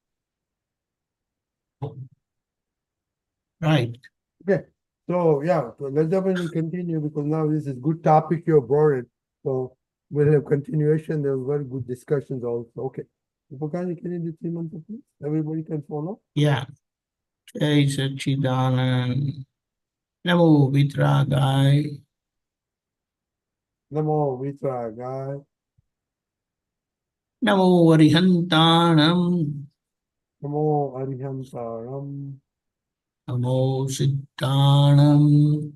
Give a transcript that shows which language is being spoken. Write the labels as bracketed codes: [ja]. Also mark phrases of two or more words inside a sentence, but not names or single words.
[en] Right. Okay. So yeah, so let's definitely continue because now this is good topic you brought it. So we'll have continuation. There were very good discussions also. Okay. Deepakanandji, can you do 3 months, please? Everybody can follow. Yeah. [hi] जय सच्चिदानंद. [pra] नमो वीतरागाय. नमो वीतरागाय. नमो अरिहंताणं. नमो अरिहंतारं. नमो सिद्धाणं.